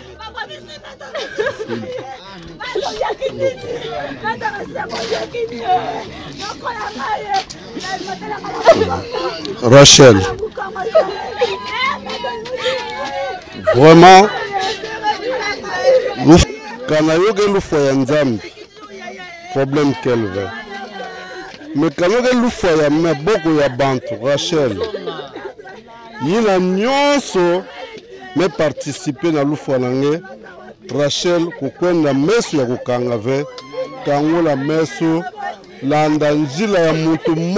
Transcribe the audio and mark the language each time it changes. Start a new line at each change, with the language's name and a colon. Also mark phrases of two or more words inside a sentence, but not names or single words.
Kituba (Democratic Republic of Congo): Rachel, vraiment kana yoke lufa ya nzambe problème kelve mais kana yoke lufa ya maboko ya bantu Rachel yina nyonso me participer na lufa nange Rachel kukwenda meso ya kukanga ve kangola meso landa njila ya mutu